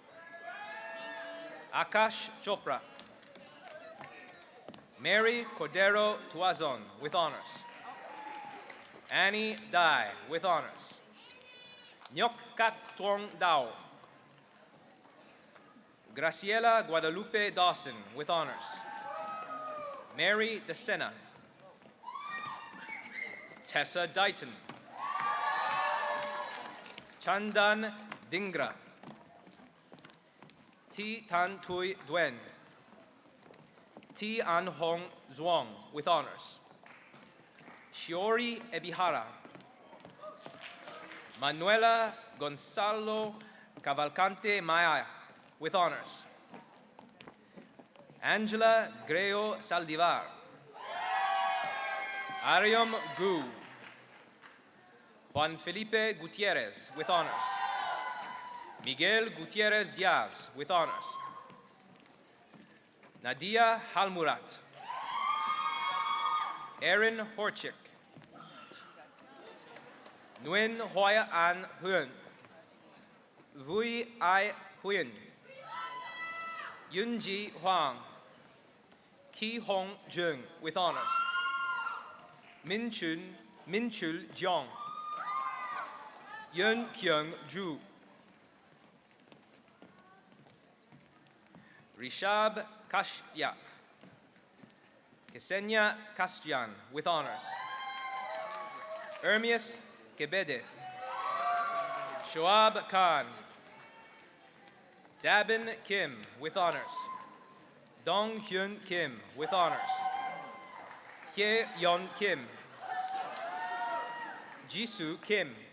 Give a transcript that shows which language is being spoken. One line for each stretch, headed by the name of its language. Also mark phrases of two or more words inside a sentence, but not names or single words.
English: Akash Chopra. Mary Cordero Tuazon with honors. Annie Dai with honors. Nyok Kat Tuong Dao. Graciela Guadalupe Dawson with honors. Mary DeSena. Tessa Dighton. Chandan Dingra. T. Tan Tui Duen. T. T. An Hong Zhuang with honors. Shiori Ebihara. Manuela Gonzalo Cavalcante Maya with honors. Angela Greo Saldivar. Ariam Gu. Juan Felipe Gutierrez with honors. Miguel Gutierrez Diaz with honors. Nadia Halmurat. Erin Horchik. Nguyen Hoya An Huyen. Vui Ai Huyen. Yunji Huang. Ki Hong Jung with honors. Minchul Jiang. Yun Kyung Ju. Rishab Kashpia. Ksenia Kastian with honors. Ermias Kebede. Shoab Khan. Dabin Kim with honors. Dong Hyun Kim with honors. Hye Yeon Kim. Jisoo Kim.